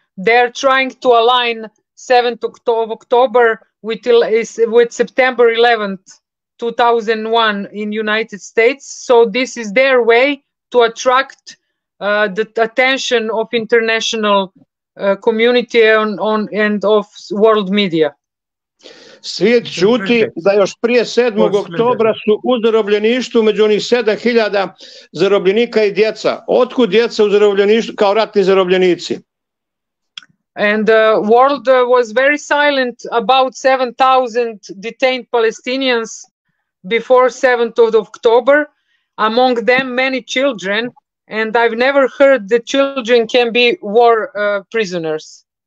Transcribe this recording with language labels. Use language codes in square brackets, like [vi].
[en] They're trying to align 7th of October with September 11th, 2001 in United States. So this is their way to attract the attention of international community and of world media. [bs] Svijet ćuti da još prije 7. oktobra su u zarobljeništvu među onih 7.000 zarobljenika i djeca. Otkud djeca u zarobljeništvu kao ratni zarobljenici? [en] And the world was very silent about 7,000 detained Palestinians before 7th of October, among them many children, and I've never heard that children can be war prisoners.